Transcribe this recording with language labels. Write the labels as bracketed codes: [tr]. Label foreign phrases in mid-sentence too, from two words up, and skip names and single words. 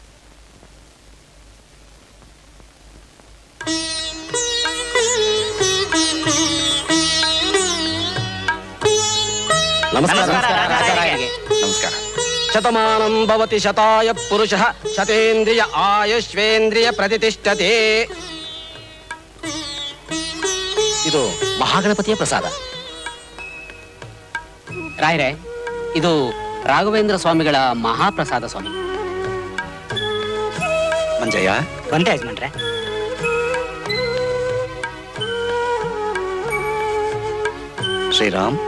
[hi] नमस्कार। नमस्कार। [sa] शतमानं भवति शताय पुरुषः शतेन्द्रिय आयुष्वेन्द्रिय प्रतिष्ठते। [kn] ಇದು ಮಹಾಗಣಪತಿಯ ಪ್ರಸಾದ. ರಾಯರೇ, ಇದು ರಾಘವೇಂದ್ರ ಸ್ವಾಮಿಗಳ ಮಹಾಪ್ರಸಾದ ಸ್ವಾಮಿ. ಮಂಜಯ್ಯ ಒಂದೇ ಯಜಮಾನ್ರೆ. ಶ್ರೀರಾಮ್